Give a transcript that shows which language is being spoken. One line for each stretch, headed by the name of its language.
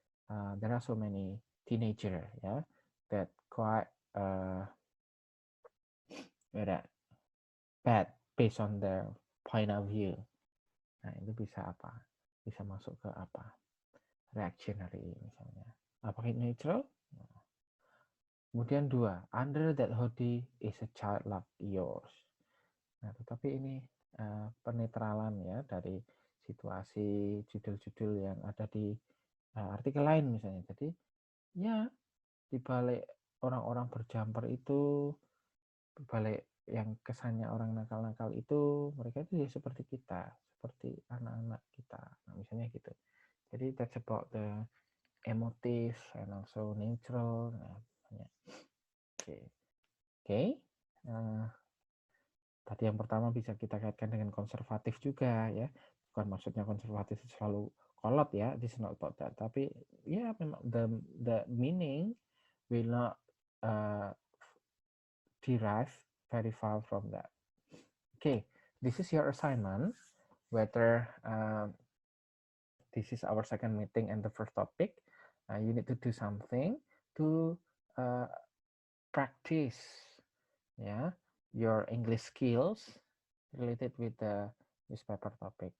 English: There are so many teenager ya that quite bad based on their point of view.
Indonesian: Nah, itu bisa apa? Bisa masuk ke apa? Reactionary misalnya. Apakah neutral? Nah. Kemudian
English: 2, under that hoodie is a child like yours.
Indonesian: Nah, tetapi ini penetralan ya dari situasi judul-judul yang ada di artikel lain misalnya. Jadi ya di balik orang-orang berjumper itu, di balik yang kesannya orang nakal-nakal itu, mereka itu ya seperti kita, seperti anak-anak kita. Nah, misalnya gitu. Jadi
English: that's about the emotive and also neutral.
Indonesian: Nah, Oke. Tadi yang pertama bisa kita kaitkan dengan konservatif juga ya. Bukan maksudnya konservatif selalu kolot ya,
English: this is not about that.
Indonesian: Tapi ya memang
English: the meaning will not derive very far from that. Okay, this is your assignment. Whether this is our second meeting and the first topic, you need to do something to practice your English skills related with the newspaper topic.